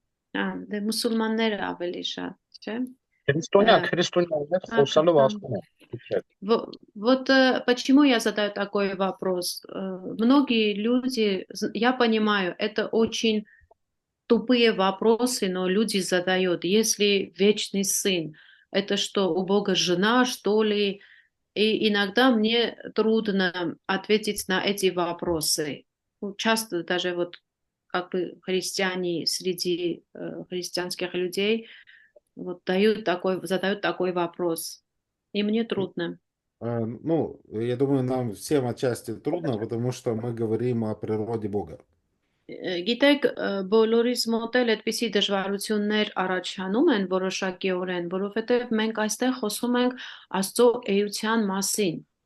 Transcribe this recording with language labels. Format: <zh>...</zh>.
<hy>Да, мусульманները ավելի շատ, չէ՞։ Քրիստոնյա խոսալով ասում եմ։</hy> <ru>Вот почему я задаю такой вопрос? Многие люди, я понимаю, это очень тупые вопросы, но люди задают. Если вечный сын, это что, у Бога жена, что ли? И иногда мне трудно ответить на эти вопросы. Часто даже вот как бы христиане среди христианских людей вот задают такой вопрос. И мне трудно. Ну, я думаю, нам всем отчасти трудно, потому что мы говорим о природе Бога.</ru> <hy>Գիտեք, բոլորիս մոտ էլ այդպիսի դժվարություններ առաջանում են որոշակիորեն, որովհետև մենք այստեղ խոսում ենք Աստծո էության մասին։</hy>